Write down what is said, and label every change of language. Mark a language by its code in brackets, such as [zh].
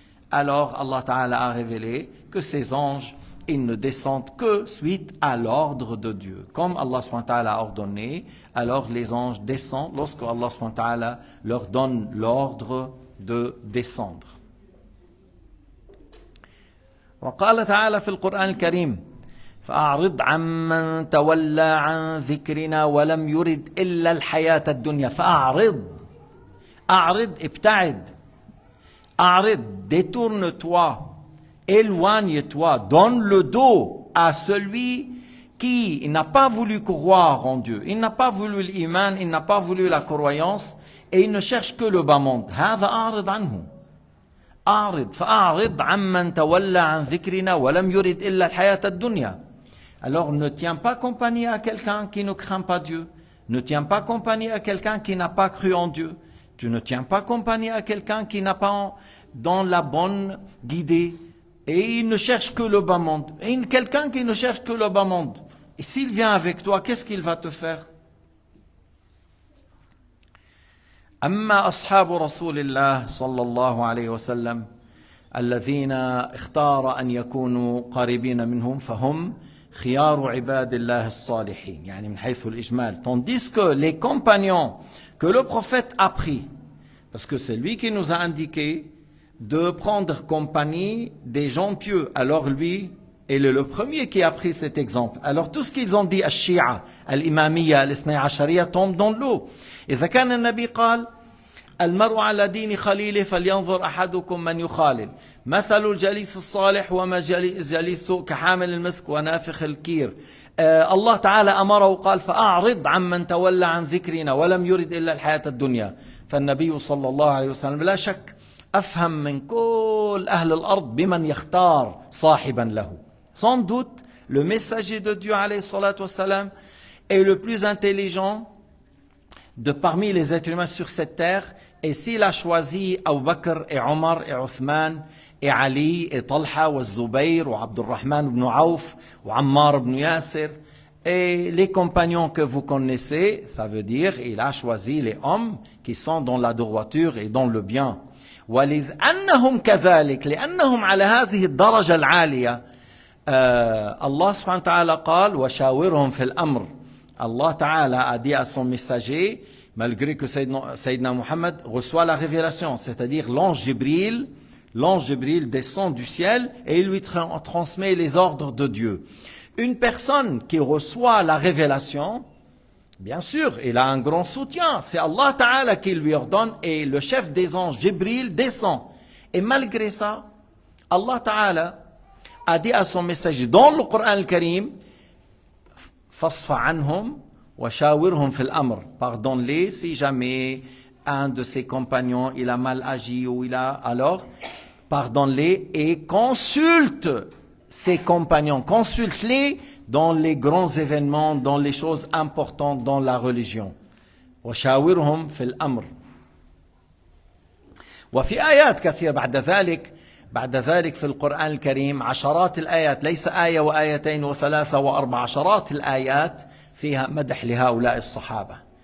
[fr] Alors Allah Ta'ala a révélé que ces anges ils ne descendent que suite à l'ordre de Dieu. Comme Allah subhanahu wa ta'ala a ordonné, alors les anges descendent lorsque Allah subhanahu wa ta'ala leur donne l'ordre de descendre. [ar] وقال تعالى في القرآن الكريم فأعرض عمن تولى عن ذكرنا ولم يرد إلا الحياة الدنيا. فأعرض، أعرض ابتعد، أعرض [fr] détourne-toi, éloigne-toi, donne le dos à celui qui n'a pas voulu croire en Dieu, il n'a pas voulu l'iman, il n'a pas voulu la croyance et il ne cherche que le bas monde. [ar] هذا أعرض عنه. أعرض فأعرض عمن تولى عن ذكرنا ولم يرد إلا الحياة الدنيا. [fr] Alors ne tiens pas compagnie à quelqu'un qui ne craint pas Dieu. Ne tiens pas compagnie à quelqu'un qui n'a pas cru en Dieu. Tu ne tiens pas compagnie à quelqu'un qui n'a pas dans la bonne guidée. Et il ne cherche que le bas monde. Et quelqu'un qui ne cherche que le bas monde. Et s'il vient avec toi, qu'est-ce qu'il va te faire? [ar] أما أصحاب رسول الله صلى الله عليه وسلم الذين اختار أن يكونوا قريبين منهم فهم خيار عباد الله الصالحين يعني من حيث الإجمال. [fr] Tandis que les compagnons que le prophète a pris, parce que c'est lui qui nous a indiqué de prendre compagnie des gens pieux, alors lui est le premier qui a pris cet exemple. Alors tout ce qu'ils ont dit, [ar] الشيعة الإمامية الاثني عشرية [fr] tombe dans l'eau. [ar] إذا كان النبي قال المرء على دين خليله فلينظر أحدكم من يخالل مثل الجليس الصالح وما جليس كحامل المسك ونافخ الكير. الله تعالى أمره وقال فأعرض عمن تولى عن ذكرنا ولم يرد إلا الحياة الدنيا. فالنبي صلى الله عليه وسلم لا شك أفهم من كل أهل الأرض بمن يختار صاحبا له. [fr] Sans doute, le messager de Dieu alayhi salatu wassalam est le plus intelligent de parmi les êtres humains sur cette terre. Et s'il a choisi Abu Bakr et Omar et Othman et Ali et Talha et Zubayr ou Abdurrahman ibn Auf ou Ammar ibn Yasir et les compagnons que vous connaissez, ça veut dire il a choisi les hommes qui sont dans la droiture et dans le bien. [ar] ولأنهم كذلك لأنهم على هذه الدرجة العالية الله سبحانه وتعالى قال وشاورهم في الأمر. [fr] Allah Ta'ala a dit à son messager, malgré que Sayyidina Muhammad reçoit la révélation, c'est-à-dire l'ange Jibril descend du ciel et il lui transmet les ordres de Dieu. Une personne qui reçoit la révélation, bien sûr, il a un grand soutien, c'est Allah Ta'ala qui lui ordonne et le chef des anges, Jibril, descend. Et malgré ça, Allah Ta'ala a dit à son messager dans le Coran al-Karim, [ar] فاصفع عنهم وشاورهم في الأمر. [fr] Pardonne-les si jamais un de ses compagnons il a mal agi ou alors pardonne-les et consulte ses compagnons, consulte-les dans les grands événements, dans les choses importantes dans la religion. [ar] وشاورهم في الأمر. وفي آيات كثيرة بعد ذلك في القرآن الكريم عشرات الآيات، ليس آية وآيتين وثلاثة وأربع، عشرات الآيات فيها مدح لهؤلاء الصحابة.